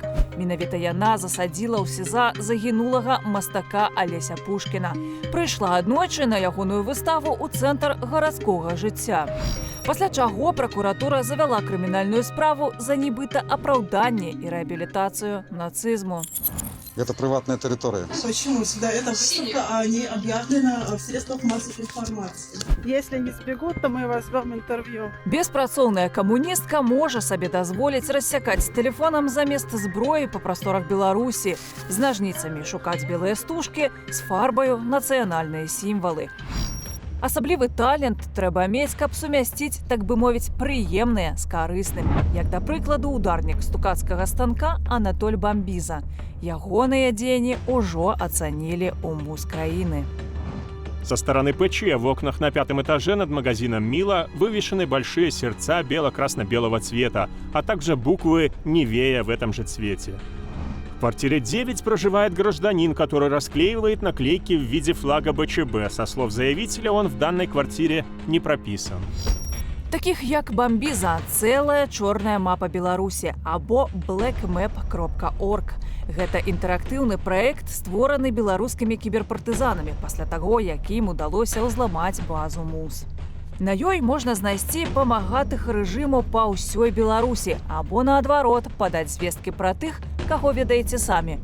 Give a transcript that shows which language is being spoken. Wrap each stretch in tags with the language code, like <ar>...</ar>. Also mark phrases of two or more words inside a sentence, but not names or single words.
<be>Менавіта яна засадзіла ў СІЗА загінулага мастака Алеся Пушкіна. Прыйшла аднойчы на ягоную выставу ў цэнтр гарадскога жыцця. Пасля чаго пракуратура завяла крымінальную справу за нібыта апраўданне і рэабілітацыю нацызму.</be> <ru>Это приватная территория. Почему сюда эта выставка, а не объявлена в средствах массовой информации? Если не сбегут, то мы возьмем интервью.</ru> <be>Беспрацоўная камуністка можа сабе дазволіць рассякаць тэлефонам замест зброі па прасторах Беларусі, з нажніцамі шукаць белыя стужкі, з фарбаю нацыянальныя сімвалы. Асаблівы талент трэба мець, каб сумясціць, так бы мовіць, прыемнае з карысным. Як, да прыкладу, ударнік стукацкага станка Анатоль Бамбіза. Ягоныя дзеянні ўжо ацанілі ў МУЗ краіны.</be> <ru>Со стороны ПЧ в окнах на 5-м этаже над магазином «Мила» вывешены большие сердца бело-красно-белого цвета, а также буквы «Нивея» в этом же цвете. В квартире 9 проживает гражданин, который расклеивает наклейки в виде флага БЧБ. Со слов заявителя, он в данной квартире не прописан.</ru> <be>Таких як Бамбіза цэлая чорная мапа Беларусі або blackmap.org. Гэта інтэрактыўны праект, створаны беларускімі кіберпартызанамі пасля таго, як ім удалося ўзламаць базу МУЗ. На ёй можна знайсці памагатых рэжыму па ўсёй Беларусі або, наадварот, падаць звесткі пра тых, каго ведаеце самі.</be>